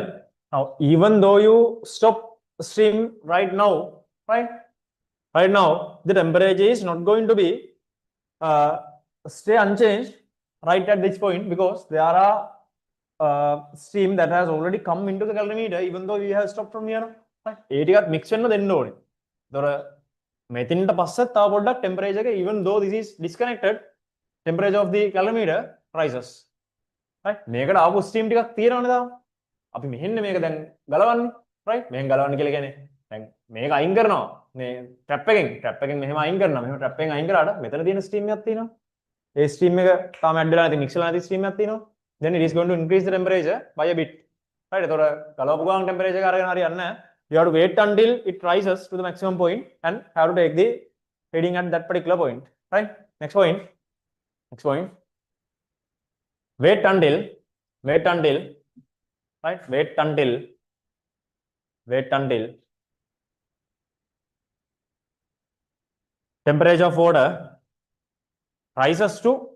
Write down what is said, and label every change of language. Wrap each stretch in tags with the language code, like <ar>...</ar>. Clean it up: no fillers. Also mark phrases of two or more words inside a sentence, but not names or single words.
<en>Now even though you stop steam right now, the temperature is not going to be stay unchanged right at this point, because there are steam that has already come into the calorimeter even though we have stopped from here. Right?</en> <si>ඒ ටිකත් mix වෙන්න දෙන්න ඕනේ. ඒතොර මෙතනට පස්සෙත් තව පොඩ්ඩක් temperature එක,</si> <en>even though this is disconnected, temperature of the calorimeter rises. right?</en> <si>මේකට ආපු steam ටිකක් තියෙනවනේ තාම. අපි මෙහෙන්න මේක දැන් ගලවන්නේ. right? මෙහෙන් ගලවන්න කියලා කියන්නේ දැන් මේක අයින් කරනවා. මේ trap එකෙන් මෙහෙම අයින් කරනවා. මෙහෙම trap එකෙන් අයින් කරාට මෙතන තියෙන steam එකක් තියෙනවා. ඒ steam එක තාම add වෙලා නැති, mix වෙලා නැති steam එකක් තියෙනවා.</si> <en>Then it is going to increase the temperature by a bit. right?</en> <si>ඒතොර ගලවපු ගමන් temperature එක අරගෙන හරියන්නේ නැහැ.</si> <en>You have to wait until it rises to the maximum point and have to take the reading at that particular point. Right? Next point. Wait until temperature of water rises to</en>